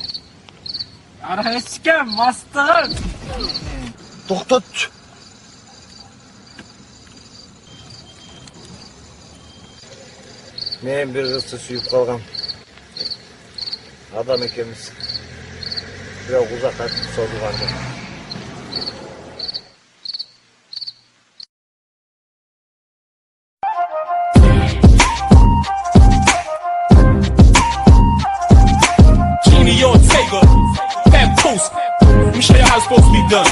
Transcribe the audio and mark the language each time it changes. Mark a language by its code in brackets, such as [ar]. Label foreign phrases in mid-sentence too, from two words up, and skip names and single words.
[ky] Ара эчкем, мастыгым. Токтотчу. Мен бир кызды сүйүп калгам. Адам экенбиз. Бирок узакка созулган. [en] Jimmy Ortega, Fat Post. Let me show you how it's supposed to be done.